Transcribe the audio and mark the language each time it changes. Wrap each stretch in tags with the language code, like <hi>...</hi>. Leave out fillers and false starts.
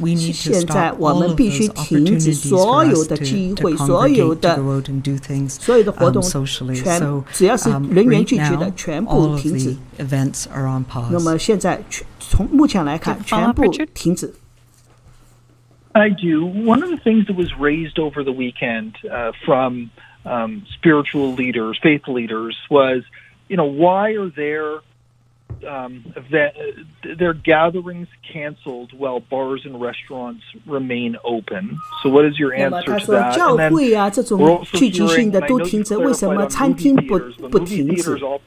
<zh>现在我们必须停止所有的集会，所有的活动，只要是人员聚集的，全部停止。那么现在从目前来看，全部停止。</zh> <en>I do. One of the things that was raised over the weekend from spiritual leaders, faith leaders, was, why are their gatherings canceled while bars and restaurants remain open? So what is your answer to that?</en> <zh>教会啊，这种聚集性的都停止，为什么餐厅不停止？</zh>